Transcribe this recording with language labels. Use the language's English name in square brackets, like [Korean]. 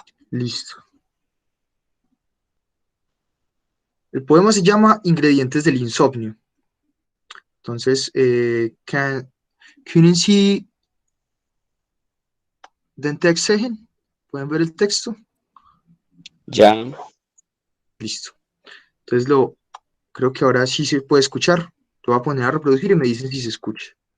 [Spanish] Listo. El poema se llama Ingredientes del insomnio. [German] Entonces, ¿können Sie den Text sehen? [Spanish] ¿Pueden ver el texto? Ya. Listo. Entonces, creo que ahora sí se puede escuchar. Lo voy a poner a reproducir y me dicen si se escucha.